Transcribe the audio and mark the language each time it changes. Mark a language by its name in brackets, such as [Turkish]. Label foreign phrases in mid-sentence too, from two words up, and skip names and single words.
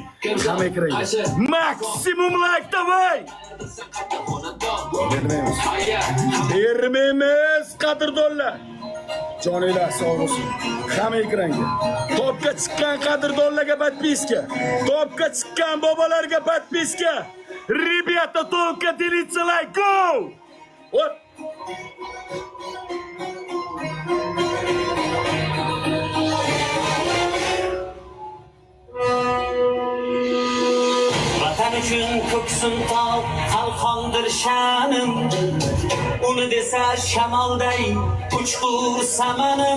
[Uzbek] Maksimum like davay. Bermaymiz qadrdonlar. Joninglar sog' bo'lsin. Hamma ekranga. Topga chiqqan qadrdonlarga подписка. Topga chiqqan bobolarga подписка. [Russian] Ребята, только делиться лайк. Go! Вот. [Uzbek] Vatan uchun ko'ksim tog' qalqondir sha'nim. Uni desa shamolday uchqur samanim.